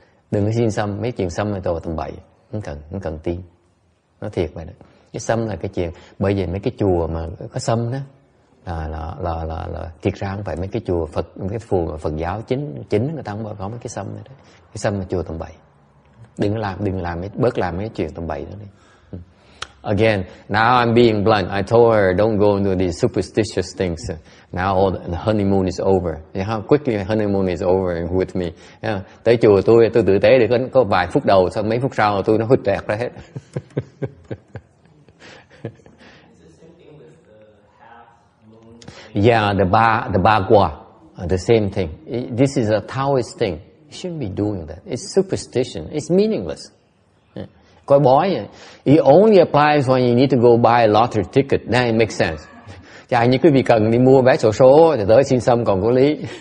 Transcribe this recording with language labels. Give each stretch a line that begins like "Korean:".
Vietnamese: Đừng có xin sâm. Mấy chuyện sâm này tôi tầm bậy. Không cần tin. Nó thiệt vậy đó. Cái sâm là cái chuyện. Bởi vì mấy cái chùa mà có sâm đó là thiệt ra không phải mấy cái chùa Phật, cái phù Phật giáo chính người ta không có mấy cái sâm này đấy. Cái sâm là chùa tầm bậy. Đừng làm bớt làm mấy chuyện tầm bậy đó đi.
English: Again, now I'm being blunt. I told her don't go into these superstitious things. Now the honeymoon is over. How quickly the honeymoon is over with me.
Vietnamese: Tới chùa tôi tử tế để có vài phút đầu, sau mấy phút sau tôi nó hụt rẹt ra hết.
English: Yeah, the Bagua, the same thing. This is a Taoist thing. You shouldn't be doing that. It's superstition. It's meaningless.
Vietnamese: Coi bói,
English: it only applies when you need to go buy a lottery ticket. Then it makes sense.
Vietnamese: Chả như quý vị cần đi mua vé xổ số thì tới xin xăm còn có lý.